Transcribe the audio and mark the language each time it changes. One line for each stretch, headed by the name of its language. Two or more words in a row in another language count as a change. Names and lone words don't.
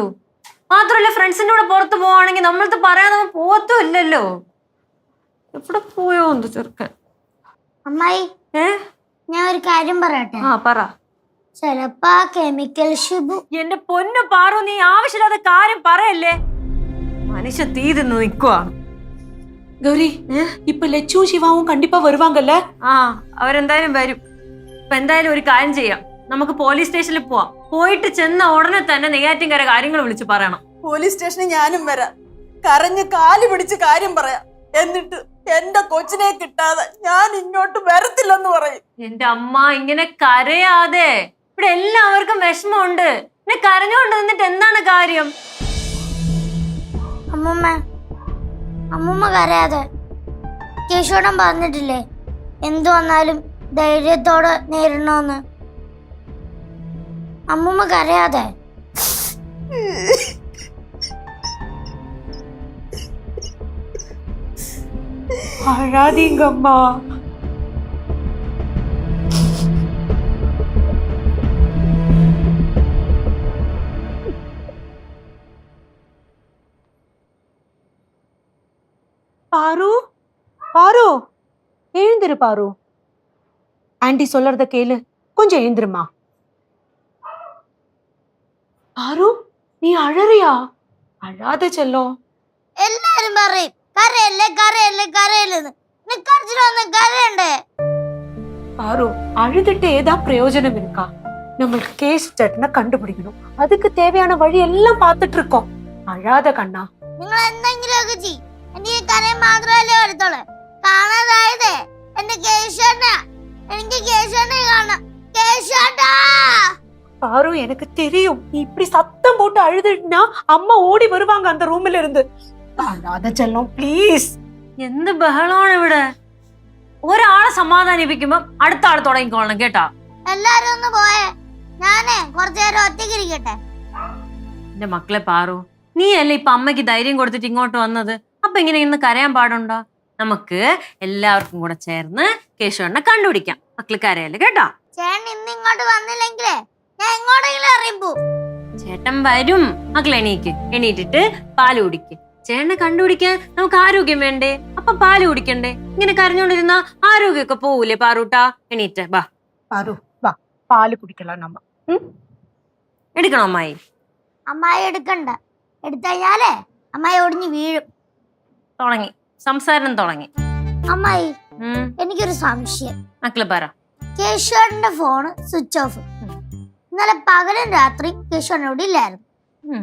Malayalam: മാത്രമല്ല ഫ്രണ്ട്സിന്റെ കൂടെ പുറത്ത് പോവാണെങ്കിൽ നമ്മളത് പറയാൻ നമ്മൾ പോവത്തും ഇല്ലല്ലോ. എവിടെ പോയോ എന്ത് ചെറുക്കൻ. അമ്മായി ഞാൻ ഒരു കാര്യം പറയട്ടെ? ആ പറ. ചിലപ്പോ ആ കെമിക്കൽ ഷിബു. എന്റെ പൊന്നു പാറു, നീ ആവശ്യമില്ലാത്ത കാര്യം പറയല്ലേ. മനുഷ്യ തീ തിന്ന് നിക്കുവാണ്.
Tamil: கௌரி, இப்ப லட்சுவும் சிவாவும் கண்டிப்பா வருவாங்கல்ல?
Malayalam: ആ അവരെന്തായാലും വരും. ഇപ്പൊ എന്തായാലും ഒരു കാര്യം ചെയ്യാം, നമുക്ക് പോലീസ് സ്റ്റേഷനിൽ പോവാം. പോയിട്ട് ചെന്ന ഉടനെ തന്നെ നെയ്യാറ്റിൻകര കാര്യങ്ങൾ വിളിച്ച് പറയണം. പോലീസ് സ്റ്റേഷനിൽ ഞാനും വരാം, കരഞ്ഞ് കാല് പിടിച്ച് കാര്യം പറയാം. എന്നിട്ട് എന്റെ കൊച്ചിനെ കിട്ടാതെ ഞാൻ ഇങ്ങോട്ട് വരത്തില്ലെന്ന് പറയും. എന്റെ അമ്മ ഇങ്ങനെ കരയാതെ, ഇവിടെ എല്ലാവർക്കും വിഷമമുണ്ട്. പിന്നെ കരഞ്ഞുകൊണ്ട് നിന്നിട്ട് എന്താണ് കാര്യം? അമ്മൂമ്മ കരയാതെ. കേശോടൻ പറഞ്ഞിട്ടില്ലേ എന്തു വന്നാലും ധൈര്യത്തോടെ നേരിടണമെന്ന്. അമ്മൂമ്മ കരയാതെ.
Tamil: அழாதீங்கம்மா. பாரு பாரு எழுந்திரு பாரு. ஆண்டி சொல்றத கேளு, கொஞ்சம் எழுந்திருமா. பாரு நீ அழறியா? அழாத செல்லம்.
Malayalam: എല്ലാരും പറയും കരയല്ലേ കരയല്ലേ കരയല്ലെന്ന്. നിക്കടിച്ചിട്ടൊന്ന് കരയണ്ടേ?
Tamil: பாரு அழுதுட்டு ஏதா பிரயோஜனம் இருக்கா? நம்மளுக்கு கேஸ் ஜட்னை கண்டுபிடிக்கணும். அதுக்கு தேவையான வழி எல்லாம் பார்த்துட்டு இருக்கோம். அழாத கண்ணா.
Malayalam: നിങ്ങൾ എന്തെങ്കിലുമൊക്കെ ചെയ്യും. എനിക്ക് കരയും മാത്രമല്ലേ വരത്തുള്ളൂ. കാണാതായതേ എന്റെ കേശവനാ. എനിക്ക് കേശവനെ കാണാം. കേശവനാ.
Tamil: பாரு எனக்கு தெரியும். நீ இப்படி சத்தம் போட்டு அழுதுனா அம்மா ஓடி வருவாங்க அந்த ரூம்ல இருந்து. அழாத செல்லம் ப்ளீஸ்.
Malayalam: എന്ത് ബഹളമാണ് ഇവിടെ? ഒരാളെ സമാധാനിപ്പിക്കുമ്പോ അടുത്ത ആൾ തുടങ്ങിക്കോളണം കേട്ടാ. എല്ലാരും ഒന്ന് പോയേ. ഞാനേ കുറച്ചു നേരം ഒറ്റയ്ക്ക് ഇരിക്കട്ടെ. എന്റെ മക്കളെ പാറു, നീ അല്ലേ ഇപ്പൊ അമ്മയ്ക്ക് ധൈര്യം കൊടുത്തിട്ട് ഇങ്ങോട്ട് വന്നത്. അപ്പൊ ഇങ്ങനെ ഇന്ന് കരയാൻ പാടുണ്ടോ? നമുക്ക് എല്ലാവർക്കും കൂടെ ചേർന്ന് കേശവണ്ണെ കണ്ടുപിടിക്കാം. മക്കള് കരയല്ലേ കേട്ടോ. ചേട്ടൻ ഇന്ന് ഇങ്ങോട്ട് വന്നില്ലെങ്കിലേ ഞാൻ എങ്ങോട്ടെങ്കിലും ഇറങ്ങിപ്പോ. ചേട്ടൻ വരും. മക്കൾ എണീറ്റിട്ട് പാല് കുടിക്ക്. ചേട്ടനെ കണ്ടുപിടിക്കാൻ നമുക്ക് ആരോഗ്യം വേണ്ടേ? അപ്പൊ പാല് കുടിക്കണ്ടേ? ഇങ്ങനെ കരഞ്ഞോണ്ടിരുന്ന ആരോഗ്യമൊക്കെ പോവൂലേ പാറൂട്ടാ? എണീറ്റ് ബാ.
Tamil: பாரு வா பால் குடிக்கலாம் நம்ம.
Malayalam: എടുക്കണോ അമ്മായി? അമ്മായി എടുക്കണ്ട. എടുത്തഴിഞ്ഞാലേ അമ്മായി ഒടിഞ്ഞു വീഴും. തുടങ്ങി സംസാരം തുടങ്ങി. അമ്മായി എനിക്കൊരു സംശയം. മക്കള് പറ. കേശവന്റെ ഫോണ് സ്വിച്ച് ഓഫ്. ഇന്നലെ പകലും രാത്രി കേശവൻ ഇവിടെ ഇല്ലായിരുന്നു.